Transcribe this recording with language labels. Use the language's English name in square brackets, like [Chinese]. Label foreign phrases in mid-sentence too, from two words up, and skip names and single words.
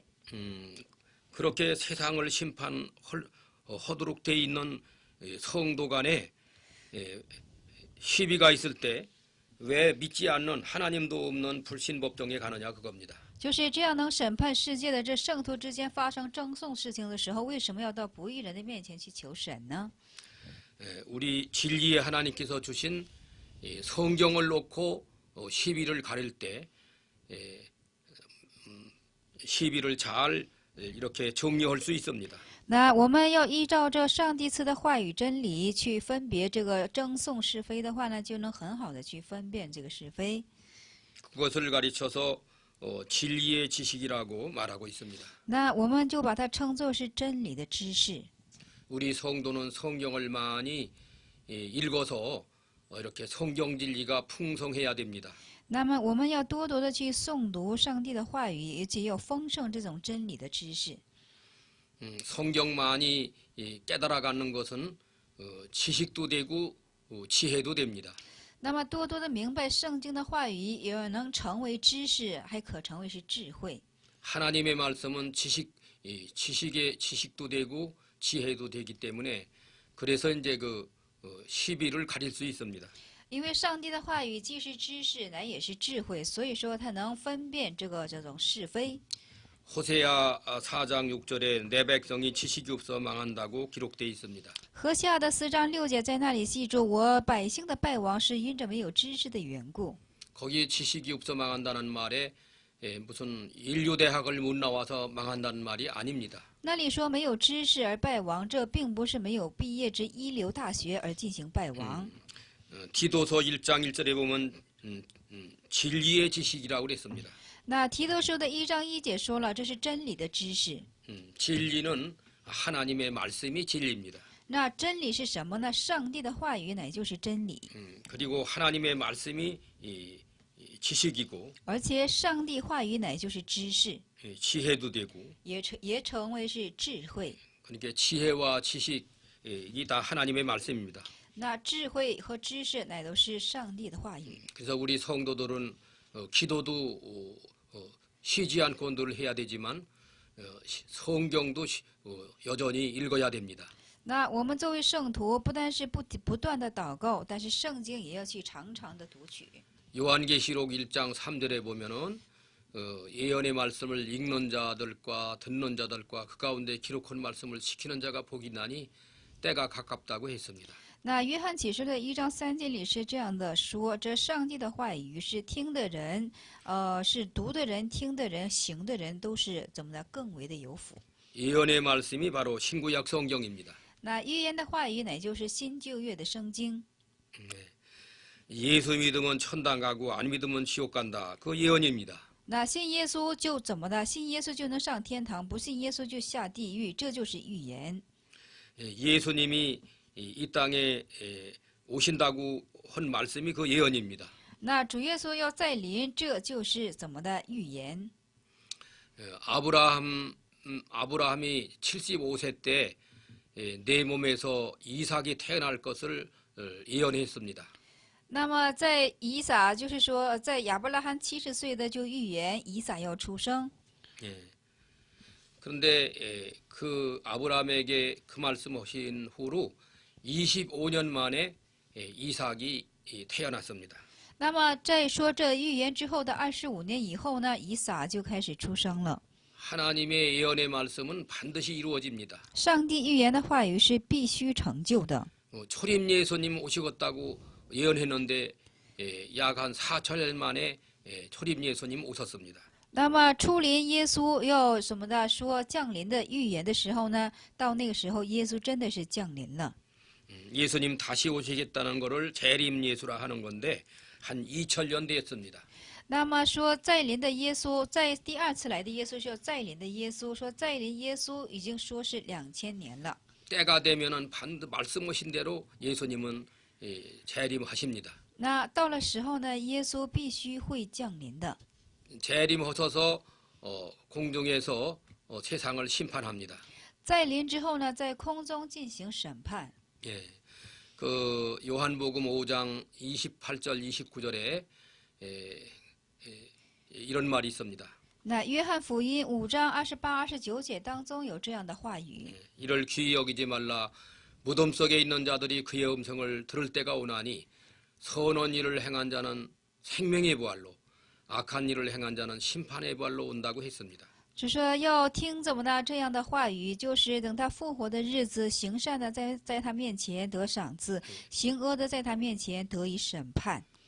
[Korean] 그렇게 세상을 심판하도록 돼 있는 성도 간에 시비가 있을 때 왜 믿지 않는 하나님도 없는 불신법정에 가느냐 그겁니다. [Chinese] 就是这样能审判世界的这圣徒之间发生争讼事情的时候，为什么要到不义人的面前去求审呢？ [Korean] 우리 진리의 하나님께서 주신 성경을 놓고 시비를 가릴 때 시비를 잘 이렇게 정리할 수 있습니다. [Chinese] 那我们要依照这上帝赐的话语真理去分别这个争讼是非的话呢，就能很好的去分辨这个是非。 [Korean] 그것을 가르쳐서 진리의 지식이라고 말하고 있습니다. [Chinese] 那我们就把它称作是真理的知识。 [Korean] 우리 성도는 성경을 많이 읽어서 이렇게 성경 진리가 풍성해야 됩니다. [Chinese] 那么我们要多多的去诵读上帝的话语，而且要丰盛这种真理的知识。 [Korean] 성경 많이 깨달아가는 것은 지식도 되고 지혜도 됩니다. [Chinese] 那么多多的明白圣经的话语，也能成为知识，还可成为是智慧。 [Korean] 하나님의 말씀은 지식의 지식도 되고 지혜도 되기 때문에 그래서 이제 그 시비를 가릴 수 있습니다. [Chinese] 因为上帝的话语既是知识，乃也是智慧，所以说它能分辨这种是非。 [Korean] 호세아 4장 6절에 내 백성이 지식이 없어 망한다고 기록되어 있습니다. [Chinese] 何西阿的4章6节在那里记住，我百姓的败亡是因着没有知识的缘故。 [Korean] 거기에 지식이 없어 망한다는 말에 무슨 인류대학을 못 나와서 망한다는 말이 아닙니다. [Chinese] 那里说没有知识而败亡，这并不是没有毕业之一流大学而进行败亡。 [Korean] 디도서 1장 1절에 보면 진리의 지식이라고 그랬습니다. [Chinese] 那提多书的1章1节说了，这是真理的知识。 [Korean] 진리는 하나님의 말씀이 진리입니다. [Chinese] 那真理是什么呢？上帝的话语乃就是真理， [Korean] 그리고 하나님의 말씀이 지식이고 [Chinese] 而且上帝话语乃就是知识， [Korean] 지혜도 되고 [Chinese] 也成为是智慧。 [Korean] 그러니까 지혜와 지식이 다 하나님의 말씀입니다. [Chinese] 那智慧和知识乃都是上帝的话语。 [Korean] 그래서 우리 성도들은 기도도 쉬지 않고 늘 해야 되지만 성경도 여전히 읽어야 됩니다. [Chinese] 那我们作为圣徒，不但是不断的祷告，但是圣经也要去常常的读取。 [Korean] 요한계시록 1장 3절에 보면은 예언의 말씀을 읽는 자들과 듣는 자들과 그 가운데 기록한 말씀을 지키는 자가 복이 나니 때가 가깝다고 했습니다. [Chinese] 那约翰启示的1章3节里是这样的说：这上帝的话语是听的人，是读的人、听的人、行的人都是怎么的更为的有福。 [Korean] 예언의 말씀이 바로 신구약 성경입니다. [Chinese] 那预言的话语乃就是新旧约的圣经。 [Korean] 예수 믿으면 천당 가고 안 믿으면 지옥 간다. 그 예언입니다. [Chinese] 那信耶稣就怎么的？信耶稣就能上天堂，不信耶稣就下地狱，这就是预言。 [Korean] 예수님이 이 땅에 오신다고 한 말씀이 그 예언입니다. [Chinese] 那主耶稣要再临，这就是怎么的预言？ [Korean] 아브라함이 75세 때 내 몸에서 이삭이 태어날 것을 예언했습니다. [Chinese] 那么在以撒，就是说，在亚伯拉罕70岁的就预言以撒要出生。 [Korean] 예. 그런데 그 아브라함에게 그 말씀하신 후로 25년 만에 이삭이 태어났습니다. [Chinese] 那么在说这预言之后的25年以后呢，以撒就开始出生了。 [Korean] 하나님의 예언의 말씀은 반드시 이루어집니다. [Chinese] 上帝预言的话语是必须成就的。 [Korean] 초림 예수님 오시겠다고 예언했는데 약 한 4천년 만에 초림 예수님 오셨습니다. [Chinese] 那么初临耶稣要什么的说降临的预言的时候呢，到那个时候耶稣真的是降临了。 [Korean] 예수님 다시 오시겠다는 것을 재림 예수라 하는 건데 한 2000년 됐습니다. [Chinese] 那么说再临的耶稣，在第二次来的耶稣是要再临的耶稣，说再临耶稣已经说是2000年了。 [Korean] 때가 되면은 말씀하신 대로 예수님은 재림하십니다. [Chinese] 那到了时候呢，耶稣必须会降临的。 [Korean] 재림하셔서 공중에서 세상을 심판합니다. [Chinese] 再临之后呢，在空中进行审判。 [Korean] 예, 그 요한복음 5장 28절 29절에 이런 말이 있습니다. [Chinese] 那约翰福音5章28、29节当中有这样的话语。 [Korean] 이를 귀히 여기지 말라. 무덤 속에 있는 자들이 그의 음성을 들을 때가 오나니 선한 일을 행한 자는 생명의 부활로 악한 일을 행한 자는 심판의 부활로 온다고 했습니다. [Chinese] 就说要听怎么的这样的话语，就是等他复活的日子，行善的在他面前得赏赐，行恶的在他面前得以审判。